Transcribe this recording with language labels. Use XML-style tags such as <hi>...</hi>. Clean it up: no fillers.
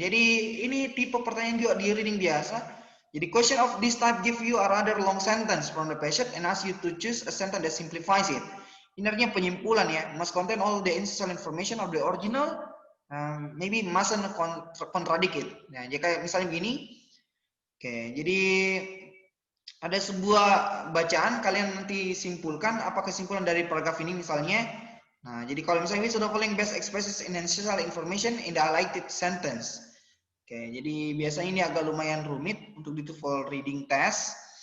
<id>Jadi ini tipe pertanyaan juga di reading biasa. Jadi</id> <en>question of this type give you a rather long sentence from the passage and ask you to choose a sentence that simplifies it.</en> <id>Ini artinya penyimpulan ya.</id> <en>Must contain all the essential information of the original. Maybe mustn't contradict it.</en> <id>Nah, jika misalnya begini. Oke, jadi ada sebuah bacaan, kalian nanti simpulkan apa kesimpulan dari paragraf ini misalnya. Nah, jadi kalau misalnya</id> <en>which of the following best expresses essential information in the highlighted sentence.</en> <id>Oke, jadi biasanya ini agak lumayan rumit untuk di TOEFL reading test.</id>